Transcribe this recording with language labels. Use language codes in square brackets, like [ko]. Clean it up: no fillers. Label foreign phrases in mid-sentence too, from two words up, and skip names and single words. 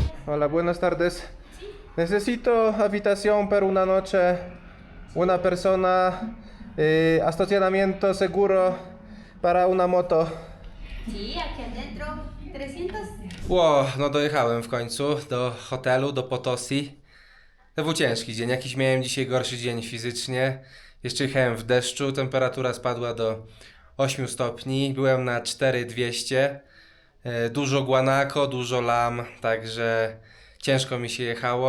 [es] Hola, buenas tardes. Necesito habitación per una noche, una persona, estacionamiento seguro para una moto. Sí, aquí adentro, 300. [pl] Ło, no dojechałem w końcu do hotelu, do Potosi. To był ciężki dzień, jakiś miałem dzisiaj gorszy dzień fizycznie. Jeszcze jechałem w deszczu, temperatura spadła do 8 stopni, byłem na 4200. Dużo guanaco, dużo lam, także ciężko mi się jechało.